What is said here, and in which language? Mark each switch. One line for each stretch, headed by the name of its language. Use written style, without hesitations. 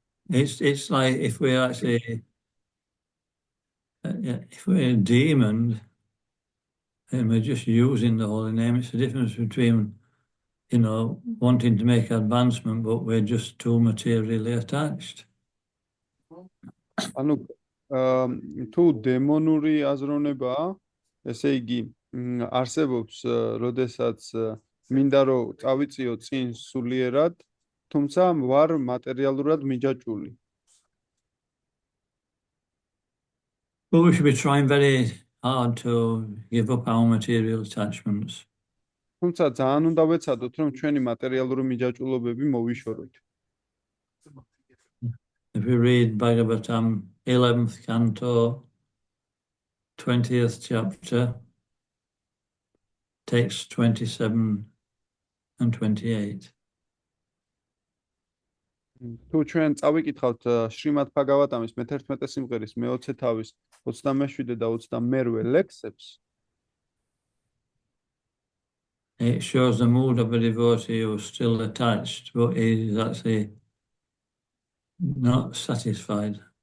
English: It's like if we're actually if we're a demon and we're just using the holy name, it's the difference between wanting to make advancement, but we're just too materially attached.
Georgian: ანუ თუ დემონური აზროვნებაა, ესე იგი არსებობს, როდესაც მინდა რომ წავიწიო წინ სულიერად, თუმცა ვარ მატერიალურად მიჯაჭული.
English: But we should be trying very hard to give up our material attachments.
Georgian: თუმცა ძალიან უნდა ვეცადოთ, რომ ჩვენი მატერიალური მიჯაჭულობები მოვიშოროთ.
English: If we read Bhagavatam, 11th canto, 20th chapter, texts 27 and 28.
Georgian: თუ ჩვენ წავიკითხავთ შრიმად ბჰაგავატამის მე-11 სიმღერის მე-20 თავის 27 და 28 ლექსებს,
English: it shows the mood of a devotee who is still attached, but he is actually not satisfied.